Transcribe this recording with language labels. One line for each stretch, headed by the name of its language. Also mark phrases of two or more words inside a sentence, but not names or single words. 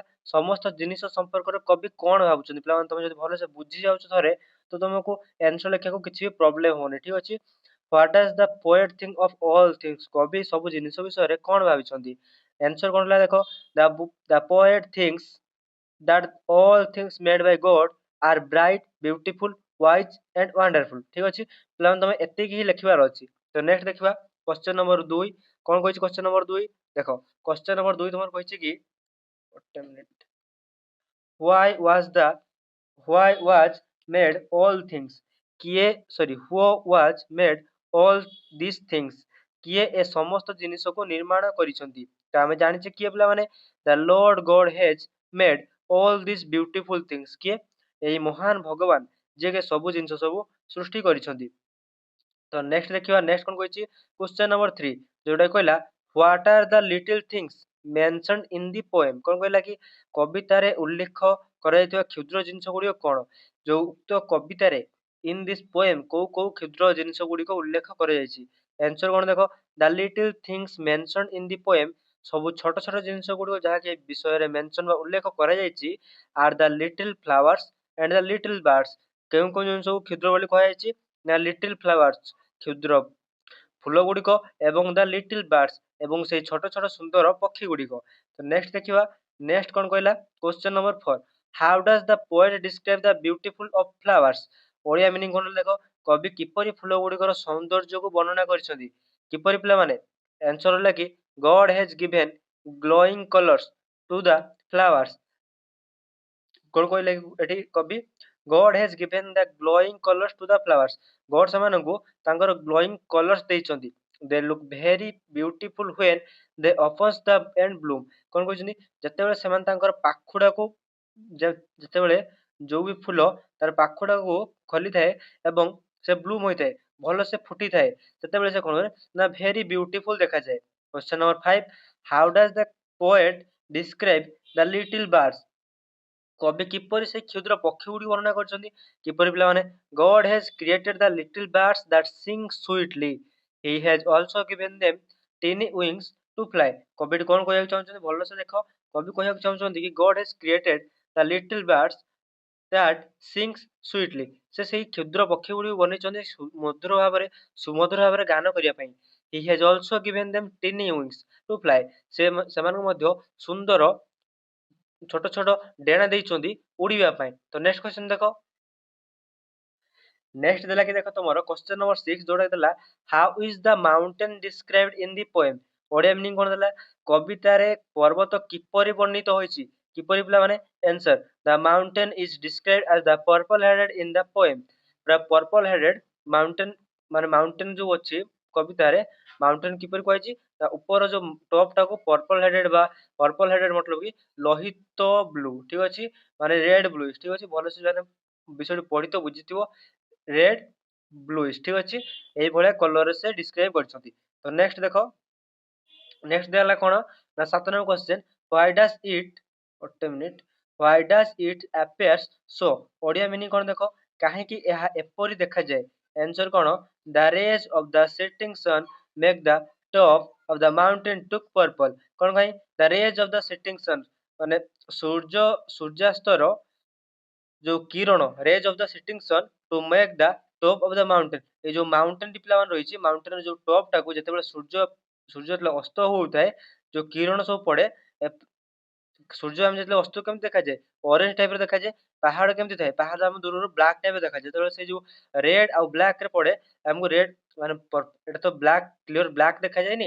Odia: ସମସ୍ତ ଜିନିଷ ସମ୍ପର୍କରେ କବି କ'ଣ ଭାବୁଛନ୍ତି? ପିଲାମାନେ ତମେ ଯଦି ଭଲସେ ବୁଝି ଯାଉଛ ଥରେ ତ ତମକୁ ଆନ୍ସର ଲେଖିବାକୁ କିଛି ବି ପ୍ରୋବ୍ଲେମ ହବନି। ଠିକ୍ ଅଛି।
English: What does the poet think of all things?
Odia: କବି ସବୁ ଜିନିଷ ବିଷୟରେ କ'ଣ ଭାବିଛନ୍ତି? ଆନ୍ସର କ'ଣ ହେଲା ଦେଖ,
English: the poet thinks that all things made by God are bright, beautiful, wise and wonderful।
Odia: ଠିକ୍ ଅଛି ପିଲାମାନେ, ତମେ ଏତିକି ହିଁ ଲେଖିବାର ଅଛି। ତ ନେକ୍ସଟ ଦେଖିବା
English: question number
Odia: 2। କ'ଣ କହିଛି
English: question number
Odia: 2? ଦେଖ
English: question number
Odia: 2 ତମର କହିଛି କି ଗୋଟେ ମିନିଟ୍,
English: why was made all things? who was made all these things?
Odia: କିଏ ଏ ସମସ୍ତ ଜିନିଷକୁ ନିର୍ମାଣ କରିଛନ୍ତି? ତ ଆମେ ଜାଣିଛେ କିଏ ପିଲାମାନେ,
English: the Lord God has made all these beautiful things। କିଏ?
Odia: ଏହି ମହାନ ଭଗବାନ ଯିଏକି ସବୁ ଜିନିଷ ସବୁ ସୃଷ୍ଟି କରିଛନ୍ତି। ତ ନେକ୍ସଟ ଦେଖିବା, ନେକ୍ସଟ କ'ଣ କହିଛି
English: question number 3,
Odia: ଯୋଉଟା କହିଲା
English: what are the little things mentioned in the poem?
Odia: କ'ଣ କହିଲା କି କବିତାରେ ଉଲ୍ଲେଖ କରାଯାଇଥିବା କ୍ଷୁଦ୍ର ଜିନିଷ ଗୁଡ଼ିକ କ'ଣ? ଯୋଉ ଉକ୍ତ କବିତାରେ
English: in this poem
Odia: କୋଉ କୋଉ କ୍ଷୁଦ୍ର ଜିନିଷ ଗୁଡ଼ିକ ଉଲ୍ଲେଖ କରାଯାଇଛି? ଆନ୍ସର କ'ଣ ଦେଖ,
English: the little things mentioned in the poem,
Odia: ସବୁ ଛୋଟ ଛୋଟ ଜିନିଷ ଗୁଡ଼ିକ ଯାହାକି ବିଷୟରେ ମେନସନ ବା ଉଲ୍ଲେଖ କରାଯାଇଛି
English: are the little flowers and the little birds।
Odia: କେଉଁ କେଉଁ ଜିନିଷକୁ କ୍ଷୁଦ୍ର ବୋଲି କୁହାଯାଇଛି? ନା
English: little flowers
Odia: କ୍ଷୁଦ୍ର ଫୁଲ ଗୁଡ଼ିକ ଏବଂ
English: the little birds
Odia: ଏବଂ ସେଇ ଛୋଟ ଛୋଟ ସୁନ୍ଦର ପକ୍ଷୀ ଗୁଡ଼ିକ। ତ ନେକ୍ସଟ ଦେଖିବା, ନେକ୍ସଟ କ'ଣ କହିଲା
English: question number
Odia: 4,
English: how does the poet describe the beautiful of flowers?
Odia: ଓଡ଼ିଆ ମିନିଂ କ'ଣ ଦେଖ, କବି କିପରି ଫୁଲ ଗୁଡ଼ିକର ସୌନ୍ଦର୍ଯ୍ୟକୁ ବର୍ଣ୍ଣନା କରିଛନ୍ତି? କିପରି ପିଲାମାନେ? ଆନ୍ସର ହେଲା କି
English: God has given glowing colors to the flowers।
Odia: କ'ଣ କହିଲେ ଏଠି କବି?
English: God has given the glowing colors to the flowers।
Odia: God ସେମାନଙ୍କୁ ତାଙ୍କର
English: glowing colors
Odia: ଦେଇଛନ୍ତି।
English: they look very beautiful when they open the and bloom।
Odia: କ'ଣ କହିଛନ୍ତି? ଯେତେବେଳେ ସେମାନେ ତାଙ୍କର ପାଖୁଡ଼ାକୁ ଯେତେବେଳେ ଯୋଉ ବି ଫୁଲ ତାର ପାଖୁଡ଼ାକୁ ଖୋଲିଥାଏ ଏବଂ ସେ ବ୍ଲୁମ ହୋଇଥାଏ, ଭଲସେ ଫୁଟିଥାଏ, ସେତେବେଳେ ସେ କ'ଣ ହୁଏ ନା
English: very beautiful
Odia: ଦେଖାଯାଏ।
English: question number 5, how does the poet describe the little birds?
Odia: କବି କିପରି ସେ କ୍ଷୁଦ୍ର ପକ୍ଷୀ ଗୁଡ଼ିକୁ ବର୍ଣ୍ଣନା କରିଛନ୍ତି? କିପରି ପିଲାମାନେ?
English: God has created the little birds that sing sweetly, he has also given them tiny wings to fly।
Odia: କବି କ'ଣ କହିବାକୁ ଚାହୁଁଛନ୍ତି ଭଲସେ ଦେଖ, କବି କହିବାକୁ ଚାହୁଁଛନ୍ତି କି
English: God has created the little birds that sings sweetly।
Odia: ସେ ସେଇ କ୍ଷୁଦ୍ର ପକ୍ଷୀ ଗୁଡ଼ିକୁ ବନେଇଛନ୍ତି ମଧୁର ଭାବରେ ସୁମଧୁର ଭାବରେ ଗାନ କରିବା ପାଇଁ।
English: he has also given them tiny wings to fly।
Odia: ସେମାନଙ୍କୁ ମଧ୍ୟ ସୁନ୍ଦର ଛୋଟ ଛୋଟ ଡେଣା ଦେଇଛନ୍ତି ଉଡ଼ିବା ପାଇଁ।
English: ତ next question
Odia: ଦେଖ, ନେକ୍ସଟ ଦେଲା କି ଦେଖ ତମର
English: question number 6,
Odia: ଯୋଉଟା ଦେଲା
English: how is the mountain described in the poem?
Odia: ଓଡ଼ିଆ ମିନିଂ କ'ଣ ଦେଲା? କବିତାରେ ପର୍ବତ କିପରି ବର୍ଣ୍ଣିତ ହୋଇଛି? କିପରି ପିଲାମାନେ? ଆନ୍ସର,
English: the mountain is described as the purple headed in the poem।
Odia: ପୁରା
English: purple headed mountain
Odia: ମାନେ ମାଉଣ୍ଟେନ ଯୋଉ ଅଛି କବିତାରେ, ମାଉଣ୍ଟେନ କିପରି କୁହାଯାଇଛି? ତା ଉପର ଯୋଉ ଟପ୍ ଟାକୁ
English: purple headed
Odia: ବା
English: purple headed
Odia: ମତଲବ କି ଲୋହିତ ବ୍ଲୁ। ଠିକ୍ ଅଛି, ମାନେ
English: red blue.
Odia: ଠିକ୍ ଅଛି, ଭଲସେ ମାନେ ବିଷୟଟି ପଢି ତ ବୁଝିଥିବ,
English: red bluish.
Odia: ଠିକ୍ ଅଛି, ଏଇଭଳିଆ କଲରରେ ସେ ଡିସ୍କ୍ରାଇବ କରିଛନ୍ତି। ତ ନେକ୍ସଟ ଦେଖ, ନେକ୍ସଟ ଦିଆହେଲା କ'ଣ ନା 7
English: number question, why does it
Odia: ଗୋଟେ ମିନିଟ୍
English: why does it appears so?
Odia: ଓଡ଼ିଆ ମିନିଂ କ'ଣ ଦେଖ, କାହିଁକି ଏହା ଏପରି ଦେଖାଯାଏ? ଆନ୍ସର କ'ଣ,
English: the rays of the setting sun make the top of the mountain look purple।
Odia: କ'ଣ ପାଇଁ?
English: the rays of the setting sun
Odia: ମାନେ ସୂର୍ଯ୍ୟାସ୍ତର ଯୋଉ କିରଣ,
English: rays of the setting sun to make the top of the mountain।
Odia: এই ଯୋଉ ମାଉଣ୍ଟେନ ଟି ପିଲାମାନେ ରହିଛି, ମାଉଣ୍ଟେନର ଯୋଉ ଟପ୍ ଟାକୁ ଯେତେବେଳେ ସୂର୍ଯ୍ୟ ଯେତେବେଳେ ଅସ୍ତ ହଉଥାଏ, ଯୋଉ କିରଣ ସବୁ ପଡେ ସୂର୍ଯ୍ୟ ଆମେ ଯେତେବେଳେ ଅସ୍ତ କେମିତି ଦେଖାଯାଏ? ଅରେଞ୍ଜ ଟାଇପର ଦେଖାଯାଏ। ପାହାଡ଼ କେମିତି ଥାଏ? ପାହାଡ଼ ଆମ ଦୂରରୁ ବ୍ଲାକ୍ ଟାଇପର ଦେଖାଯାଏ। ଯେତେବେଳେ ସେ ଯୋଉ ରେଡ୍ ଆଉ ବ୍ଲାକରେ ପଡେ ଆମକୁ ରେଡ୍ ମାନେ ଏଟା ତ
English: black clear black
Odia: ଦେଖାଯାଏନି।